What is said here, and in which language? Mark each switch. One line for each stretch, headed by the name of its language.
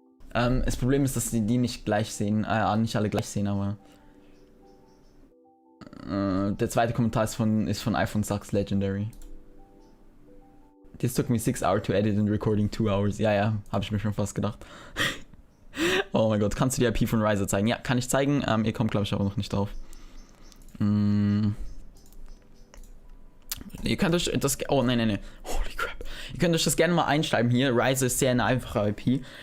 German: Das Problem ist, dass die nicht gleich sehen. Nicht alle gleich sehen, aber... der zweite Kommentar ist von iPhone Sucks Legendary.
English: This took me 6 hours to edit and recording 2 hours.
German: Ja, habe ich mir schon fast gedacht. Oh mein Gott, kannst du die IP von Riser zeigen? Ja, kann ich zeigen. Ihr kommt, glaube ich, aber noch nicht drauf. Ihr könnt euch das... Oh, nein.
English: Holy crap.
German: Ihr könnt euch das gerne mal einschreiben hier. Riser ist sehr eine einfache IP.